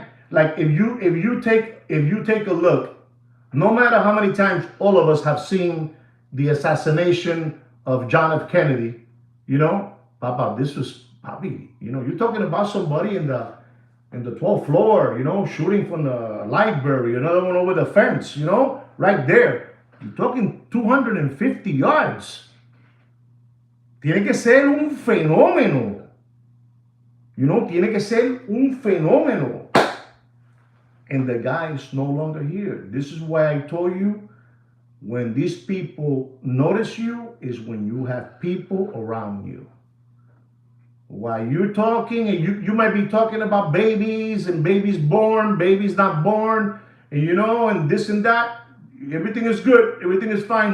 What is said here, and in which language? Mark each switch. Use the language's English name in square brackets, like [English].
[English] Like if you take a look, no matter how many times all of us have seen the assassination of John F. Kennedy, Papa, this was Papi. You're talking about somebody in the 12th floor, shooting from the library, another one over the fence, right there. You're talking 250 yards. [Spanish] Tiene que ser un fenómeno. Tiene que ser un fenómeno. [English] And the guy is no longer here. This is why I told you, when these people notice you is when you have people around you. While you're talking, and you might be talking about babies and babies born, babies not born, and and this and that. Everything is good. Everything is fine.